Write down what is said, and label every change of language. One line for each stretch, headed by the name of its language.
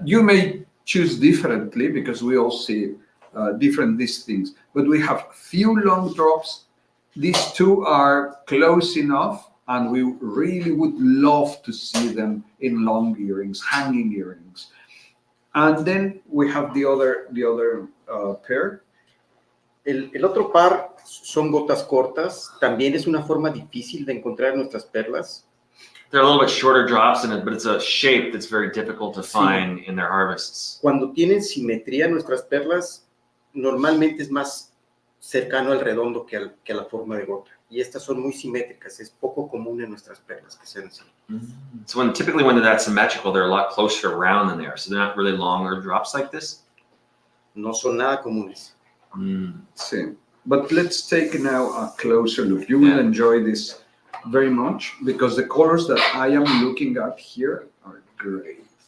English: you may choose differently because we all see different these things. But we have few long drops. These two are close enough, and we really would love to see them in long earrings, hanging earrings. And then we have the other pair.
Spanish: El otro par son gotas cortas. También es una forma difícil de encontrar nuestras perlas.
English: They're a little bit shorter drops in it, but it's a shape that's very difficult to find in their harvests.
Spanish: Cuando tienen simetría nuestras perlas, normalmente es más cercano al redondo que a la forma de gota. Y estas son muy simétricas. Es poco común en nuestras perlas que sean así.
English: So typically when they're that symmetrical, they're a lot closer to round than they are. So they're not really longer drops like this.
Spanish: No son nada comunes.
English: Same. But let's take now a closer look. You will enjoy this very much because the colors that I am looking at here are great.